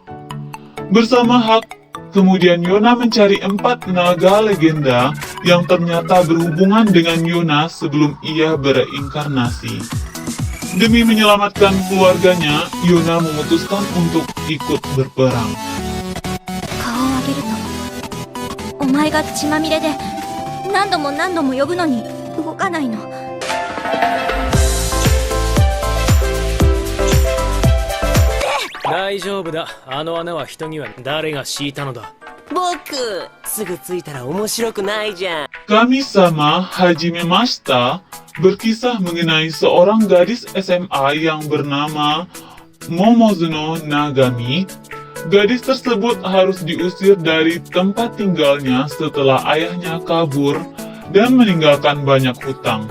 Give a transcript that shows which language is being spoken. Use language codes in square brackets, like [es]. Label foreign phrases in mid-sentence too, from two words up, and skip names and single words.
[id] Bersama Hak, kemudian Yona mencari 4 naga legenda yang ternyata berhubungan dengan Yona sebelum ia bereinkarnasi. Demi menyelamatkan keluarganya, Yona memutuskan untuk ikut berperang. [ja] お前が血まみれで何度も何度も呼ぶのに動かないの。大丈夫だ。あの穴は人には誰が敷いたのだ。僕、すぐ着いたら面白くないじゃん。 [id] Kami-sama Hajime Mashita berkisah mengenai seorang gadis SMA yang bernama Momozuno Nagami. Gadis tersebut harus diusir dari tempat tinggalnya setelah ayahnya kabur dan meninggalkan banyak hutang.